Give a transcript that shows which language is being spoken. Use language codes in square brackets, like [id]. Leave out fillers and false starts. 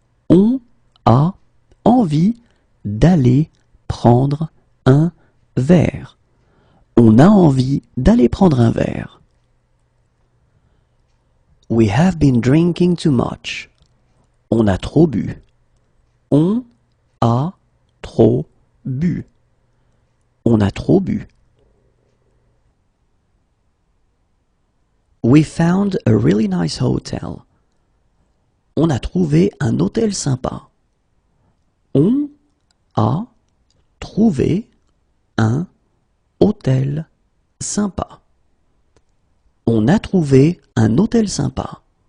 [fr] On a envie d'aller prendre un verre. On a envie d'aller prendre un verre. [en] We have been drinking too much. [fr] On a trop bu. On a trop bu. On a trop bu. [en] We found a really nice hotel. [fr] On a trouvé un hôtel sympa. On a trouvé un hôtel sympa. On a trouvé un hôtel sympa.